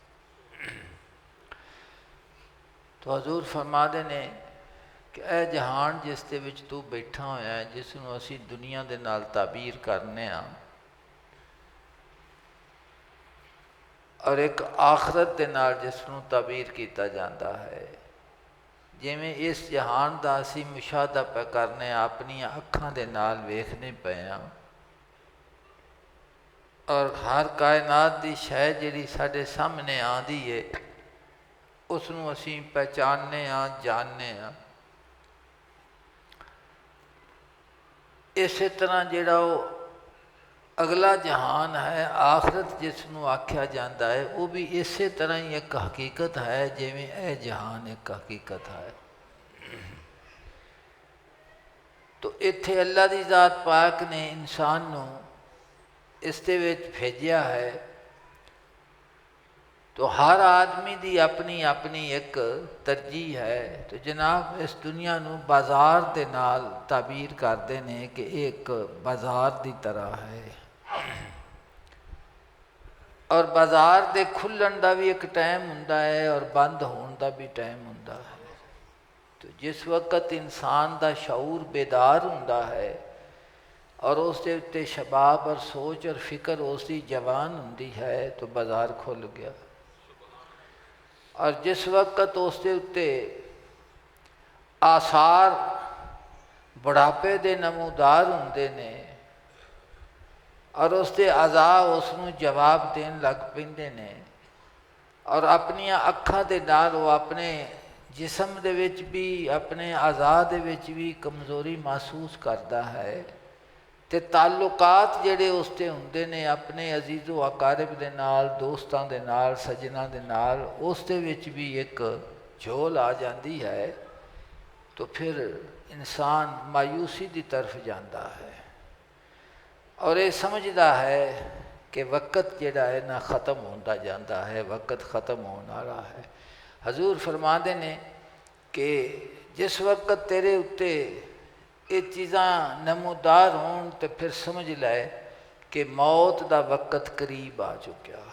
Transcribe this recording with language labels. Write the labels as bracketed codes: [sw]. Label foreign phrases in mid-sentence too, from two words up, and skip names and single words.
[pa] تو حضور فرما دے نے کہ اے جہان جس دے وچ تو بیٹھا ہویا ہے، جس نو اسی دنیا دے نال تعبیر کرنے ہاں، اور ایک آخرت دے نال جس نو تعبیر کیتا جاتا ہے، جویں اس جہان دا اسی مشاہدہ پہ کرنے اپنی اکھاں دے نال ویکھنے پے ہاں، اور ہر کائنات دی شے جڑی ساڈے سامنے آندی ہے اس نو اسی پہچاننے ہاں، جاننے ہاں۔ اسی طرح جڑا وہ اگلا جہان ہے، آخرت جس نو آکھیا جاندہ ہے، وہ بھی اسی طرح ہی ایک حقیقت ہے جویں اے جہان ایک حقیقت ہے۔ تو ایتھے اللہ دی ذات پاک نے انسان نو اس دے وچ بھیجیا ہے، تو ہر آدمی دی اپنی اپنی ایک ترجیح ہے۔ تو جناب اس دنیا نو بازار دے نال تعبیر کردے نے کہ ایک بازار دی طرح ہے، اور بازار دے کھلن دا بھی ایک ٹائم ہوندا ہے اور بند ہون دا بھی ٹائم ہوندا ہے۔ تو جس وقت انسان دا شعور بیدار ہوندا ہے اور اس دے اتے شباب اور سوچ اور فکر اس دی جوان ہوندی ہے تو بازار کھل گیا، اور جس وقت اس دے اتے آثار بڑھاپے دے نمودار ہوندے نے اور اس دے اعضاء اس نو جواب دین لگ پیندے نے، اور اپنی اکھاں دے نال وہ اپنے جسم دے وچ بھی اپنے اعضاء دے وچ بھی کمزوری محسوس کردا ہے، ਤੇ ਤਾਲੁਕਾਤ ਜਿਹੜੇ ਉਸ 'ਤੇ ਹੁੰਦੇ ਨੇ ਆਪਣੇ ਅਜ਼ੀਜ਼ੋ ਅਕਾਰਿਬ ਦੇ ਨਾਲ, ਦੋਸਤਾਂ ਦੇ ਨਾਲ, ਸੱਜਣਾ ਦੇ ਨਾਲ, ਉਸ ਦੇ ਵਿੱਚ ਵੀ ਇੱਕ ਝੋਲ ਆ ਜਾਂਦੀ ਹੈ। [ur] تو پھر انسان مایوسی دی طرف جاتا ہے اور یہ سمجھتا ہے کہ وقت جڑا ہے نا ختم ہوتا جاتا ہے، وقت ختم ہونے والا ہے۔ [pa] حضور فرماندے نے کہ جس وقت تیرے اتے یہ چیزاں نمودار ہون تو پھر سمجھ لے کہ موت دا وقت قریب آ چکا ہے۔